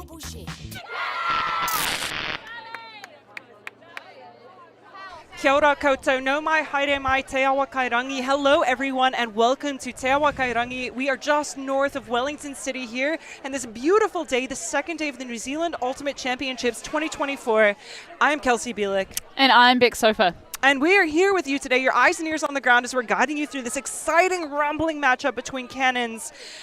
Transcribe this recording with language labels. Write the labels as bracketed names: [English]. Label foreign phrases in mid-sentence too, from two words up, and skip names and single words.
[Māori] Kia ora koutou, no mai, haere mai, te awa kairangi. [English] Hello everyone and welcome to Te Awa Kairangi. We are just north of Wellington City here, and this beautiful day, the second day of the New Zealand Ultimate Championships 2024. I'm Kelsey Bielik. And I'm Beck Sofa. And we are here with you today, your eyes and ears on the ground, as we're guiding you through this exciting, rumbling matchup between cannons.